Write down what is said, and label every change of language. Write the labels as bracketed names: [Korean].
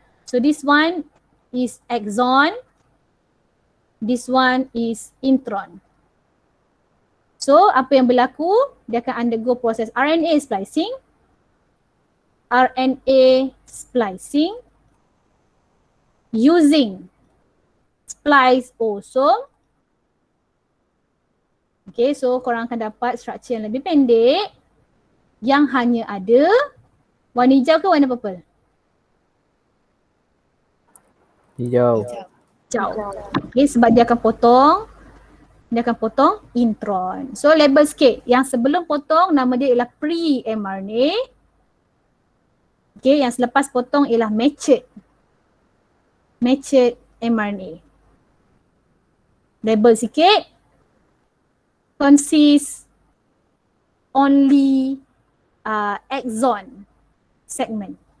[English] So this one is exon. This one is intron. [Malay] So apa yang berlaku? Dia akan undergo proses RNA splicing. [English] RNA splicing using spliceosome. [Malay] Okay, so korang akan dapat struktur yang lebih pendek yang hanya ada warna hijau ke warna purple? Hijau. Hijau. Okay, sebab dia akan potong intron. So label sikit. Yang sebelum potong nama dia ialah pre-mRNA. Okay, yang selepas potong ialah matured mRNA. Label sikit. [English] Consists only exon segment.